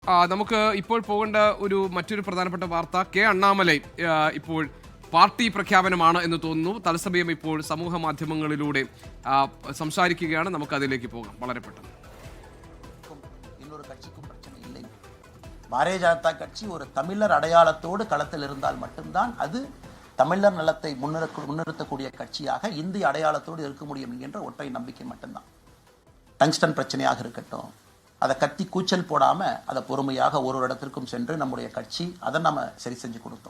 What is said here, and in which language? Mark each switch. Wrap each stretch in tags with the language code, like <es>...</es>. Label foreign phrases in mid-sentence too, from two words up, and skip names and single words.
<ml>നമുക്ക് ഇപ്പോൾ പോകേണ്ട മറ്റൊരു പ്രധാനപ്പെട്ട വാർത്ത കെ അണ്ണാമലൈ ഇപ്പോൾ പാർട്ടി പ്രഖ്യാപനമാണ് എന്ന് തോന്നുന്നു. തത്സമയം ഇപ്പോൾ സമൂഹ മാധ്യമങ്ങളിലൂടെ സംസാരിക്കുകയാണ്. നമുക്ക് അതിലേക്ക് പോകാം വളരെ പെട്ടെന്ന്.</ml> <ta>இன்னொரு கட்சிக்கும் பிரச்சனை இல்லை. பாரதிய ஜனதா கட்சி ஒரு தமிழர் அடையாளத்தோடு களத்தில் இருந்தால் மட்டும்தான் அது தமிழர் நலத்தை முன்னிறுத்தக்கூடிய கட்சியாக இந்திய அடையாளத்தோடு இருக்க முடியும் என்கின்ற ஒற்றை நம்பிக்கை மட்டும்தான். டங்ஸ்டன் பிரச்சனையாக இருக்கட்டும், அதை கத்தி கூச்சல் போடாமல் அதை பொறுமையாக ஒரு இடத்திற்கும் சென்று நம்முடைய கட்சி அதை நம்ம சரி செஞ்சு கொடுத்தோம்.</ta>